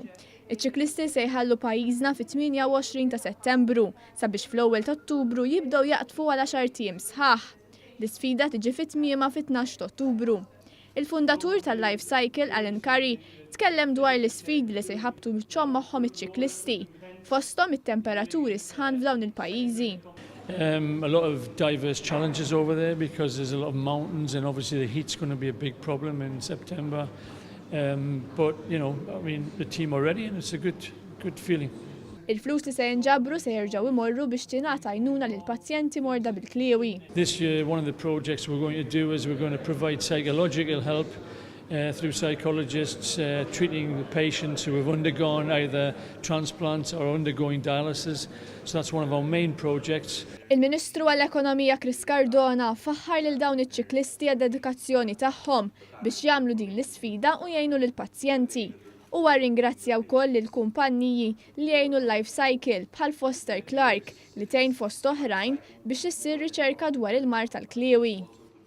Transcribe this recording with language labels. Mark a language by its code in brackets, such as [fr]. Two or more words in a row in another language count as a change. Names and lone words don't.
[mt] Iċ-ċiklisti se jħallu pajjiżna fit-28 ta' Settembru sabiex fl-ewwel ta' Ottubru jibdew jaqtfu għal 10 tiem sħaħ. L-isfida tiġi fit-tmiema fit-12 ta' Ottubru. Il-fundatur tal-Life Cycle, Alan Curry, tkellem dwar l-isfidi li se jħabtu biċċhom magħhom iċ-ċiklisti, fosthom it-temperaturi sħan f'dawn il-pajjiżi. [en] A lot of diverse challenges over there because there's a lot of mountains and obviously the heat's going to be a big problem in September. But, you know, I mean, the team are ready and it's a good feeling. [mt] Il-flus li se jinġabru se jerġgħu imorru biex tingħata għajnuna lill-pazjenti morda bil-kliewi. [en] This year, one of the projects we're going to do is we're going to provide psychological help through psychologists treating the patients who have undergone either transplants or undergoing dialysis. So that's one of our main projects. [mt] Il-Ministru għall-Ekonomija Chris Cardona faħħar lil dawn iċ-ċiklisti għad-dedikazzjoni tagħhom biex jagħmlu din l-isfida u jgħinu lill-pazjenti. U ringrazzja wkoll lill-kumpanniji li jgħinu l-Life Cycle bħal Foster Clark li tgħin fost oħrajn biex issir riċerka dwar il-mart tal-kliewi.